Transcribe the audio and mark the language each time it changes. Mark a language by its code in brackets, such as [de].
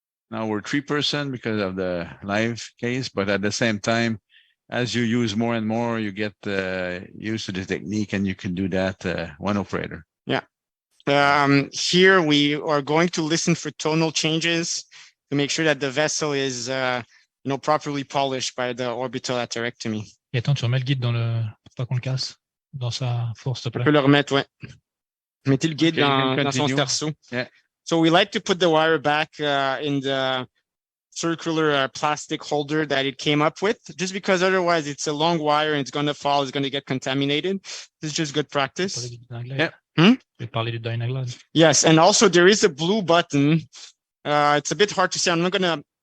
[en] Now we're 3% because of the live case, but at the same time, as you use more and more, you get used to the technique, and you can do that one operator. Yeah. Here we are going to listen for tonal changes to make sure that the vessel is properly polished by the orbital atherectomy. [fr] Et attends, tu remets le guide pour pas qu'on le casse, dans sa force, s'il te plaît. Je peux le remettre, ouais. Mettez le guide dans son terceau. [en] Yeah. So we like to put the wire back in the circular plastic holder that it came up with, just because otherwise it's a long wire and it's going to fall, it's going to get contaminated. This is just good practice. Yeah. [fr] Parler du Dynaglide. [en] Yes, and also there is a blue button. It's a bit hard to see. I'm not going to